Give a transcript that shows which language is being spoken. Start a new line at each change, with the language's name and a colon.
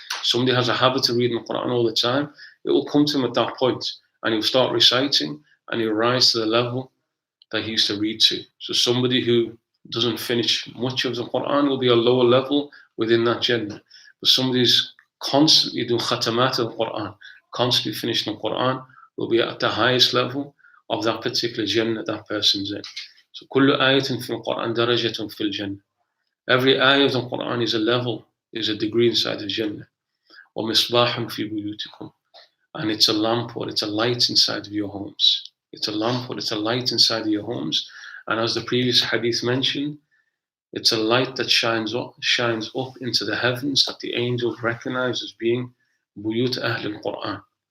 English: Somebody has a habit of reading the Quran all the time, it will come to him at that point, and he'll start reciting, and he'll rise to the level that he used to read to. So somebody who doesn't finish much of the Quran will be a lower level within that Jannah. But somebody who's constantly doing khatamat of the Quran, constantly finishing the Quran, will be at the highest level of that particular Jannah that person's in. So
Arabic: كل آية في القرآن درجة في الجنة.
English: Every ayah of the Quran is a level, is a degree inside the Jannah.
Arabic: ومصباح في بيوتكم.
English: And it's a lamp or it's a light inside of your homes. It's a lamp or it's a light inside of your homes. And as the previous hadith mentioned, it's a light that shines up into the heavens that the angels recognize as being Buyut Ahl al-Quran.